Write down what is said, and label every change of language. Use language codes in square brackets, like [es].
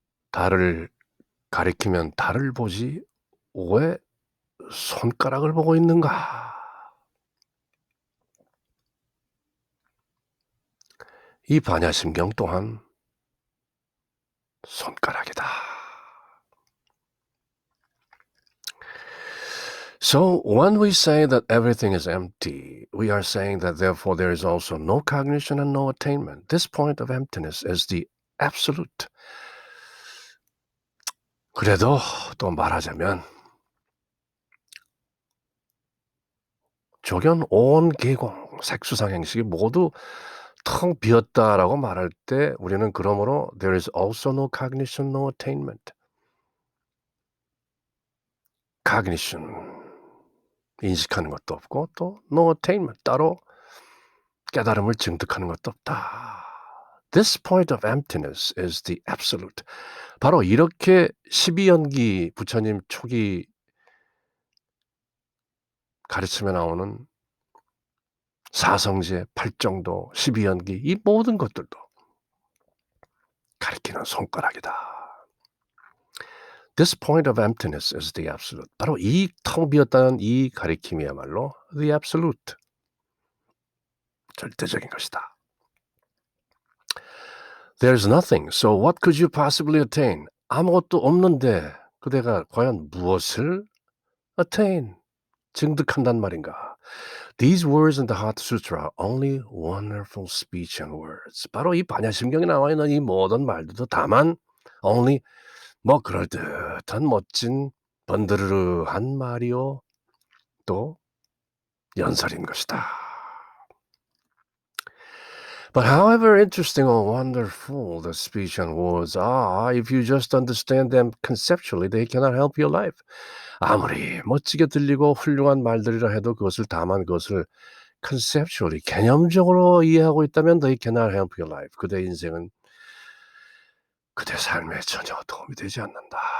[ko] 달을 가리키면 달을 보지 왜 손가락을 보고 있는가? 이 반야심경 또한 손가락이다. [en] So when we say that everything is empty, we are saying that therefore there is also no cognition and no attainment. This point of emptiness is the absolute. [ko] 그래도 또 말하자면 조견 온 계공 색수상 행식이 모두 텅 비었다라고 말할 때 우리는 그러므로 [en] there is also no cognition, no attainment. [ko] cognition 인식하는 것도 없고 또 [en] no attainment [ko] 따로 깨달음을 증득하는 것도 없다. [en] This point of emptiness is the absolute. [ko] 바로 이렇게 12연기 부처님 초기 가르침에 나오는 사성제, 팔정도, 12연기 이 모든 것들도 가리키는 손가락이다. [en] This point of emptiness is the absolute. [ko] 바로 이 텅 비었다는 이 가리킴이야말로 the absolute. 절대적인 것이다. [en] There's nothing. So what could you possibly attain? [ko] 아무것도 없는데 그대가 과연 무엇을 attain? 증득한단 말인가? [en] These words in the Heart Sutra are only wonderful speech and words. [ko] 바로 이 반야심경에 나와 있는 이 모든 말들도 다만 only 뭐 그럴듯한 멋진 번드르르한 말이요 또 연설인 것이다. [en] But however interesting or wonderful the speech and words are, if you just understand them conceptually, they cannot help your life. [ko] 아무리 멋지게 들리고 훌륭한 말들이라 해도 그것을 다만 그것을 conceptually, 개념적으로 이해하고 있다면 [en] they cannot help your life. [ko] 그대 인생은 그대 삶에 전혀 도움이 되지 않는다.